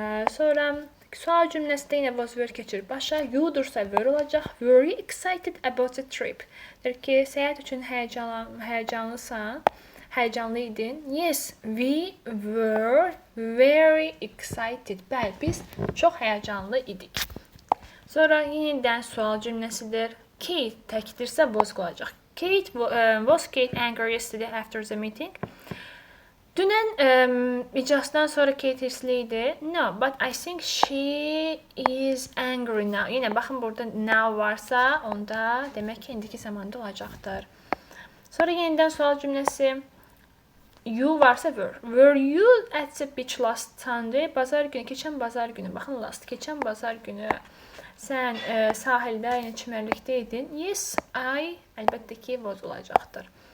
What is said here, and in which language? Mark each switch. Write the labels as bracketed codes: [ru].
[az] Sonra sual cümləsində yenə was were keçir başa. You'dursa were olacaq. [en] Were you excited about the trip? [az] Deyir ki, səyahət üçün həyəcanlısan. Həyəcanlı idin. [en] Yes, we were very excited. [az] Bəli, biz çox həyəcanlı idik. Sonra yenidən sual cümləsidir. Kate təkdirsə was qalacaq. [en] Was Kate angry yesterday after the meeting? [az] Dünən iclasdan sonra Kate hirsli idi. [en] No, but I think she is angry now. [az] Yenə baxın burada now varsa, onda demək ki, indiki zamanda olacaqdır. Sonra yenidən sual cümləsi. You varsa were. [en] Were you at the beach last Sunday? [az] Bazar günü, keçən bazar günü. Baxın last, keçən bazar günü. Sən sahildə, yəni çimərlikdə idin. Yes, I, əlbəttə ki, was olacaqdır.